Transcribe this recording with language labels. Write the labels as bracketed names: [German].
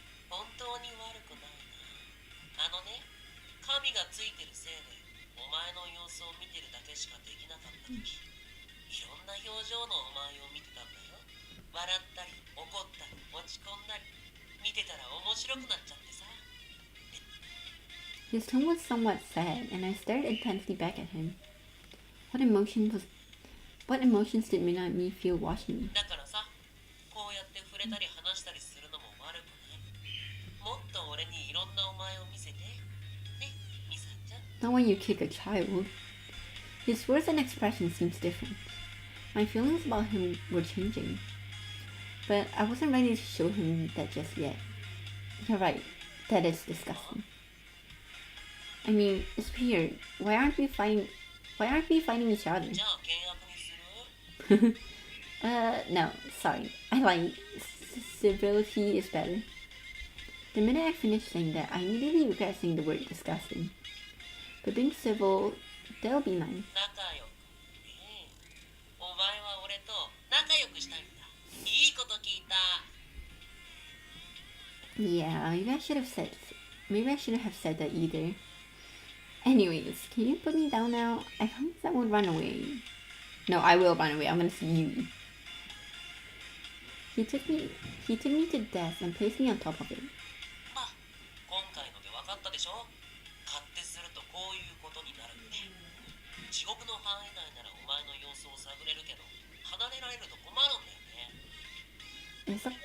[Japanese] 本当に悪くないな。ね、神がついてるせいで、お前の様子を見てるだけしかできなかった時、いろんな表情のお前を見てたんだよ。笑ったり、怒ったり、落ち込んだり、見てたら面白くなっちゃってさ。 [English] His tone was somewhat sad, and I stared intensely back at him. What emotion What emotions did Minami feel watching me? [Japanese] だからさ、こうやって触れたり話したりするのも悪くない。もっと俺にいろんなお前を見せて。ね、ミサちゃん。 [English] Not when you kick a child. His words and expressions seemed different. My feelings about him were changing. But I wasn't ready to show him that just yet. You're right. That is disgusting. I mean, it's weird. Why aren't we fighting each other? [Japanese] じゃあ険悪にする？ [English] No, sorry. I lied. Civility is better. The minute I finished saying that, I immediately regret saying the word disgusting. But being civil, that'll be nice. [Japanese] 仲良くね。お前は俺と仲良くしたいんだ。いいこと聞いた。 [English] Yeah, maybe I shouldn't have said that either. Anyways, can you put me down now? I promise I won't run away. No, I will run away. I'm gonna see you. He took me to the desk and placed me on top of it. [Japanese] まあ、今回ので分かったでしょ？勝手するとこういうことになるって。地獄の範囲内ならお前の様子を探れるけど、離れられると困るんだよね。